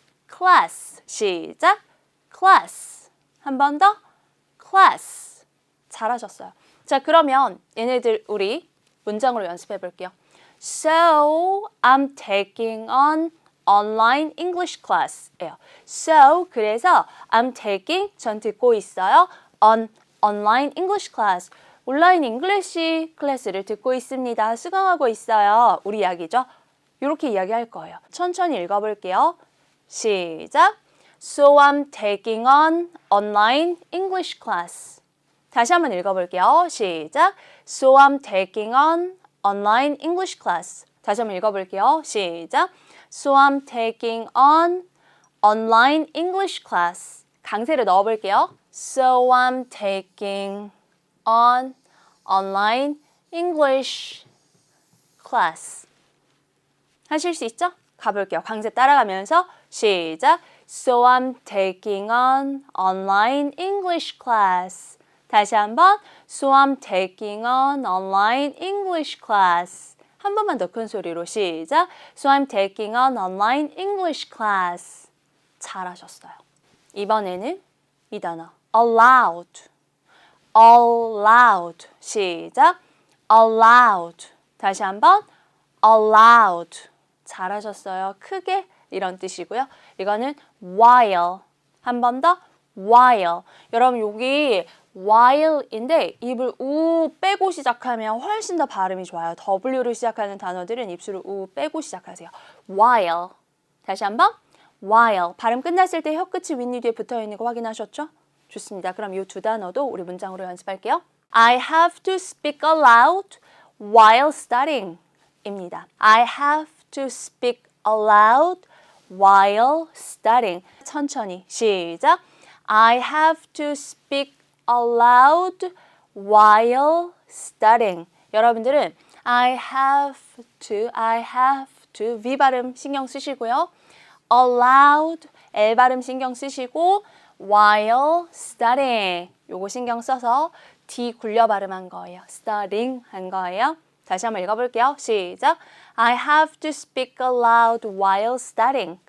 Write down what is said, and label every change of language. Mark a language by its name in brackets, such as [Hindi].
[Korean] class 시작. class 한 번 더 class 잘하셨어요. 자 그러면 얘네들 우리 문장으로 연습해 볼게요. [English] So I'm taking on online English class예요. [Korean] So 그래서 [English] I'm taking [Korean] 전 듣고 있어요. [English] on online English class [Korean] 온라인 잉글리시 클래스를 듣고 있습니다. 수강하고 있어요. 우리 이야기죠. 이렇게 이야기할 거예요. 천천히 읽어볼게요. 시작. [English] So I'm taking on online English class. [Korean] 다시 한번 읽어볼게요. 시작. [English] So I'm taking on online English class. [Korean] 다시 한번 읽어볼게요. 시작. [English] So I'm taking on online English class. [Korean] 강세를 넣어볼게요. [English] So I'm taking on online English class. [Korean] 하실 수 있죠? 가볼게요. 강세 따라가면서 시작. [English] So I'm taking on online English class. [Korean] 다시 한번 [English] So I'm taking on online English class. [Korean] 한 번만 더 큰 소리로 시작. [English] So I'm taking on online English class. [Korean] 잘하셨어요. 이번에는 이 단어 allowed. allowed. 시작. allowed. 다시 한번 allowed. 잘하셨어요. 크게 이런 뜻이고요. 이거는 while. 한 번 더 while. 여러분 여기 while인데 입을 우 빼고 시작하면 훨씬 더 발음이 좋아요. W로 시작하는 단어들은 입술을 우 빼고 시작하세요. while. 다시 한번 while. 발음 끝났을 때 혀끝이 윗니 뒤에 붙어있는 거 확인하셨죠? 좋습니다. 그럼 이 두 단어도 우리 문장으로 연습할게요. [English] I have to speak aloud while studying 입니다. I have to speak aloud while studying. [Korean] 천천히 시작. [English] I have to speak aloud while studying. [Korean] 여러분들은 I have to V 발음 신경 쓰시고요. aloud L 발음 신경 쓰시고 while studying 요거 신경 써서 D 굴려 발음한 거예요. studying 한 거예요. 다시 한번 읽어볼게요. 시작. [English] I have to speak aloud while studying.